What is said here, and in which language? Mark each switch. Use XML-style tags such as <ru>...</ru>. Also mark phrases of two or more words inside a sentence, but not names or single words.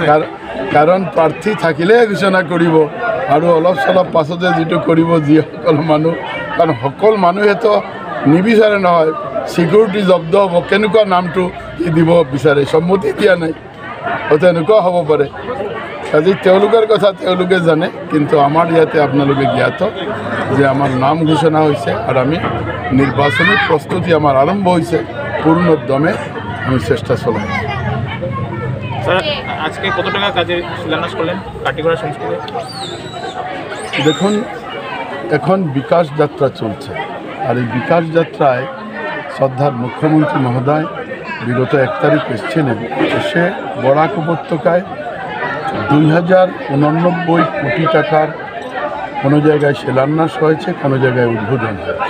<as>কাৰণ প্ৰাৰ্থী থাকিলেহে ঘোষণা কৰিব আৰু অলপ চলপ পাছতে যিটো কৰিব যিসকল মানুহ, কাৰণ সকলো মানুহেতো নিবিচাৰে নহয় ছিকিউৰিটি জব্দ হ'ব, কেনেকুৱা নামটো কি দিব বিচাৰে, সন্মতি দিয়া নাই, হয়তো এনেকুৱা হ'ব পাৰে। আজি তেওঁলোকৰ কথা তেওঁলোকে জানে, কিন্তু আমাৰ ইয়াতে আপোনালোকে জ্ঞাত যে আমাৰ নাম ঘোষণা হৈছে আৰু আমি নিৰ্বাচনী প্ৰস্তুতি আমাৰ আৰম্ভ হৈছে। পূর্ণোদ্যমে আমি চেষ্টা চলাই।</as> <bn>স্যার, আজকে কত টাকা কাজে শিলান্যাস করলেন কাটিগড়া সংস্কৃতি? দেখুন, এখন বিকাশ যাত্রা চলছে আর এই বিকাশ যাত্রায় শ্রদ্ধার মুখ্যমন্ত্রী মহোদয় বিগত 1 তারিখ এসেছিলেন, এসে বরাক উপত্যকায় 2089 কোটি টাকার কোনো জায়গায় শিলান্যাস হয়েছে, কোনো জায়গায় উদ্বোধন হয়েছে।</bn>